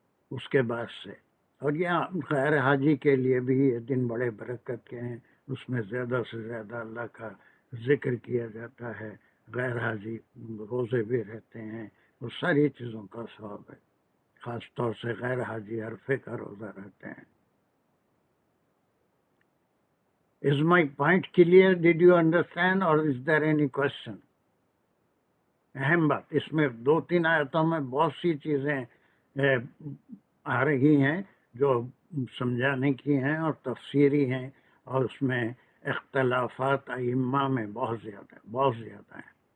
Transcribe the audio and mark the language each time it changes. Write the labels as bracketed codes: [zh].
[ur] اس کے بعد سے، اور یہ غیر حاجی کے لیے بھی یہ دن بڑے برکت کے ہیں، اس میں زیادہ سے زیادہ اللہ کا ذکر کیا جاتا ہے، غیر حاجی روزے بھی رہتے ہیں، وہ ساری چیزوں کا ثواب ہے، خاص طور سے غیر حاجی عرفے کا روزہ رہتے ہیں۔ [en] Is my point clear? Did you understand or is there any question? [ur] اہم بات اس میں 2-3 آیتوں میں بہت سی چیزیں آ رہی ہیں جو سمجھانے کی ہیں اور تفسیری ہیں، اور اس میں اختلافات ائمہ میں بہت زیادہ ہیں۔